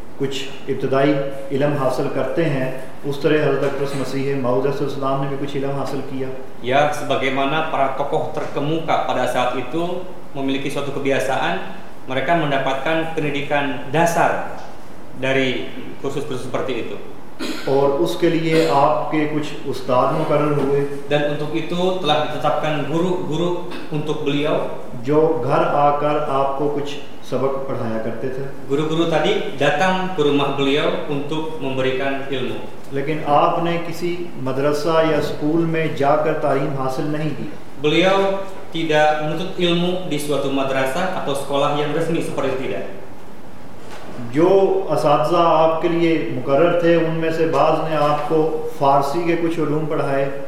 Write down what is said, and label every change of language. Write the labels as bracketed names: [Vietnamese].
[Urdu] کچھ ابتدائی علم حاصل کرتے ہیں، اس طرح حضرت اکرس مسیح موعود علیہ السلام نے بھی کچھ علم حاصل کیا؟ [Indonesian] یا sebagaimana para tokoh terkemuka pada saat itu memiliki suatu kebiasaan, mereka mendapatkan pendidikan dasar dari kursus-kursus seperti itu. [Urdu] اور اس کے لیے آپ کے کچھ استاد مقرر ہوئے؟ [Indonesian] dan untuk itu telah ditetapkan guru-guru untuk beliau. [Urdu] جو گھر آ کر آپ کو کچھ سبق پڑھایا کرتے تھے؟ [Indonesian] guru-guru tadi datang ke rumah beliau untuk memberikan ilmu. [Urdu] لیکن آپ نے کسی مدرسہ یا سکول میں جا کر تعلیم حاصل نہیں کی؟ [Indonesian] beliau tidak menuntut ilmu di suatu madrasah atau sekolah yang resmi seperti tidak. [Urdu] جو اساتذہ آپ کے لیے مقرر تھے ان میں سے بعض نے آپ کو فارسی کے کچھ علوم پڑھائے؟